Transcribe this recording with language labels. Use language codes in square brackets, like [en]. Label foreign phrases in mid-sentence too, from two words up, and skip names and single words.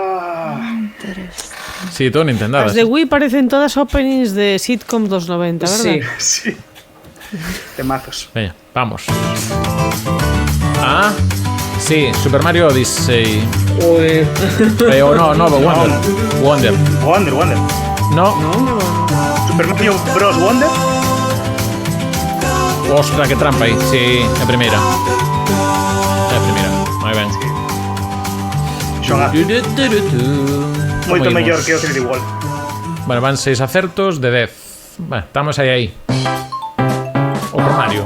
[gl] Sí, todo Nintendadas. As de Wii parecen todas openings de sitcom dos 90, verdad? Sí. Sí. Temazos. Veña, vamos. Ah, sí, Super Mario Odyssey. Joder. No, Wonder. Wonder. No. Super Mario Bros. Wonder. Ostras, que trampa aí. Sí, a primeira. Moi ben. Xogazo. Moito mellor que o 3D World. Bueno, van 6 acertos de 10. Bueno, estamos aí. Outro Mario.